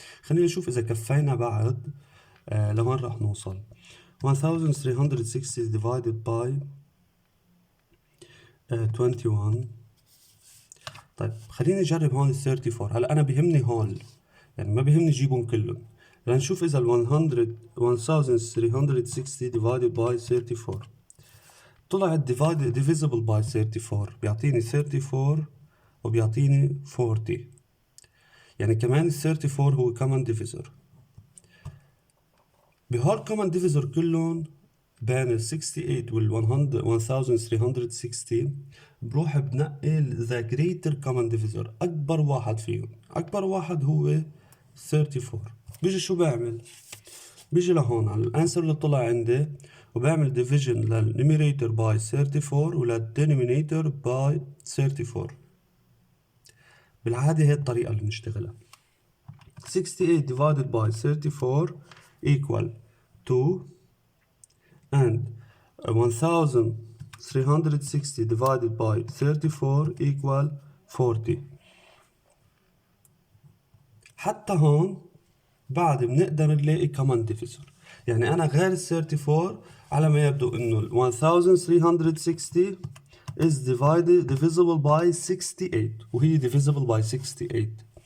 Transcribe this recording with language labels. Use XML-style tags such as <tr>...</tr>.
<ar>خلينا نشوف إذا كفينا بعد لوين راح نوصل.</ar> <en>1360 divided by 21.</en> <ar>طيب خليني نجرب هون ال 34. هلا أنا بيهمني هول، يعني ما بيهمني جيبهم كلهم. لنشوف إذا ال 1360</ar> <en>divided by 34</en> <ar>طلعت</ar> <en>divisible by 34.</en> <ar>بيعطيني 34 وبيعطيني 40. يعني كمان ال 34 هو كمان divisor. بهول كمان divisor كلهم بين ال 68 وال 1360 بروح بنقل</ar> <en>the greater common divisor،</en> <ar>أكبر واحد فيهم. أكبر واحد هو 34. بيجي شو بعمل؟ بيجي لهون على الانسر اللي طلع عندي وبعمل division للنيميريتور باي 34 وللدينومينيتور باي 34. بالعادة هي الطريقة اللي بنشتغلها.</ar> <en>68 divided by 34 equal 2 and 1360 divided by 34 equal 40.</en> <ar>حتى هون بعد بنقدر نلاقي كمان ديفيزور. يعني أنا غير ال 34 على ما يبدو إنه ال 1360</ar> <en>is divisible by 68</en> <ar>وهي</ar> <en>divisible by 68.</en>